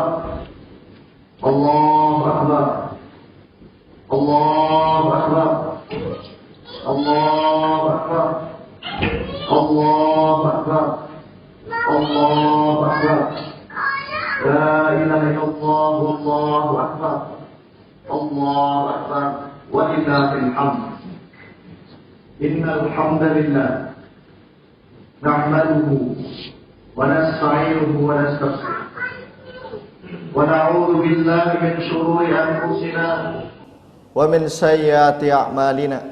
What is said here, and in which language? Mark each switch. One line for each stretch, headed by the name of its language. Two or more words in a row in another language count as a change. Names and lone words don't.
Arabic: الله أكبر. الله أكبر. الله أكبر. الله أكبر. الله أكبر. لا إله إلا الله. الله أكبر. الله أكبر. ولله الحمد. إن الحمد لله نحمده ونستعينه ونستغفره ونعوذ بالله من شرور أنفسنا ومن سيئات أعمالنا.